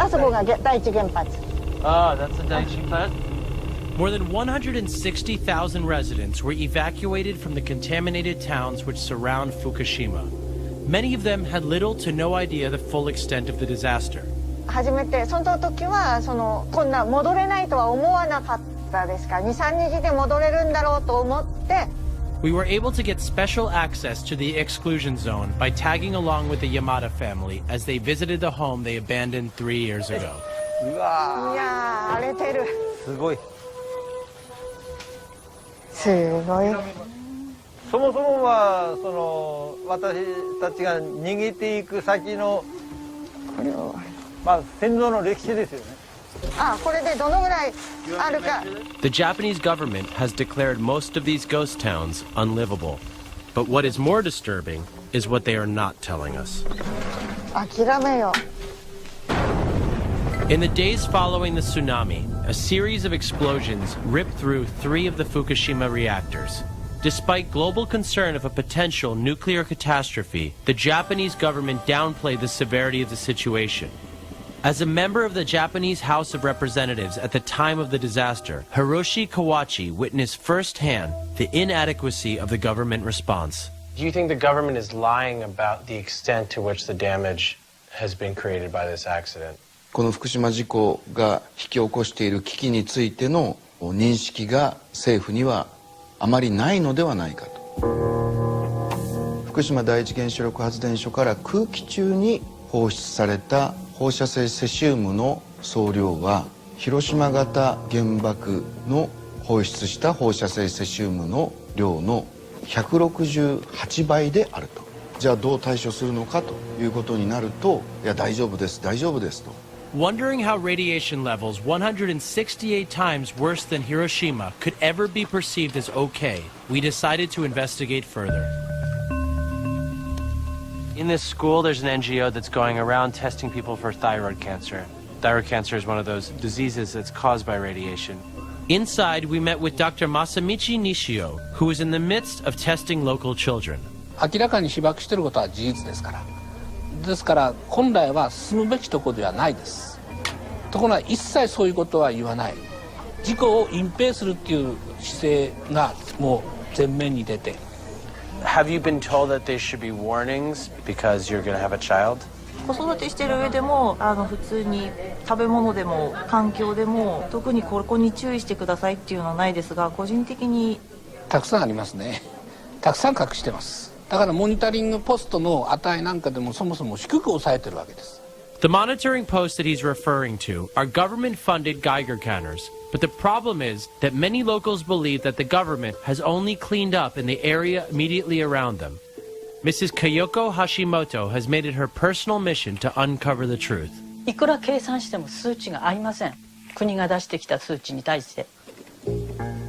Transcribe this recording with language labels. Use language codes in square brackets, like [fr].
[en] That's the Daiichi plant? More than 160,000 residents were evacuated from the contaminated towns which surround Fukushima. Many of them had little to no idea the full extent of the disaster. [ja] 初めてその時はこんな戻れないとは思わなかったですから、2、3日で戻れるんだろうと思って。 [en] We were able to get special access to the exclusion zone by tagging along with the Yamada family as they visited the home they abandoned 3 years ago. [ja] いやー、荒れてる。すごい。すごい。そもそもは私たちが逃げていく先の戦争の歴史ですよね。これでどのぐらいあるか。 [en] The Japanese government has declared most of these ghost towns unlivable. But what is more disturbing is what they are not telling us. [ja] 諦めよ。 [en] In the days following the tsunami, a series of explosions ripped through 3 of the Fukushima reactors. Despite global concern of a potential nuclear catastrophe, the Japanese government downplayed the severity of the situation. As a member of the Japanese House of Representatives at the time of the disaster, Hiroshi Kawachi witnessed firsthand the inadequacy of the government response. Do you think the government is lying about the extent to which the damage has been created by this accident? [ja] この福島事故が引き起こしている危機についての認識が政府にはあまりないのではないかと。福島第一原子力発電所から空気中に放出された放射性セシウムの総量は広島型原爆の放出した放射性セシウムの量の168倍であると。じゃあどう対処するのかということになると、いや大丈夫です大丈夫ですと。 [en] Wondering how radiation levels 168 times worse than Hiroshima could ever be perceived as okay, we decided to investigate further. In this school, there's an NGO that's going around testing people for thyroid cancer. Thyroid cancer is one of those diseases that's caused by radiation. Inside, we met with Dr. Masamichi Nishio, who is in the midst of testing local children. [ja] 明らかに被爆していることは事実ですから。ですから本来は進むべきところではないです。ところが一切そういうことは言わない。事故を隠蔽するっていう姿勢がもう前面に出て。 [en] Have you been told that there should be warnings because you're going to have a child? [ja] 子育てしてる上でも普通に食べ物でも環境でも特にここに注意してくださいっていうのはないですが、個人的にたくさんありますね。たくさん隠してます。だからモニタリングポストの値なんかでもそもそも低く抑えてるわけです。 [en] The monitoring posts that he's referring to are government-funded Geiger counters, but the problem is that many locals believe that the government has only cleaned up in the area immediately around them. Mrs. Kayoko Hashimoto has made it her personal mission to uncover the truth. [ja] いくら計算しても数値が合いません。国が出してきた数値に対して。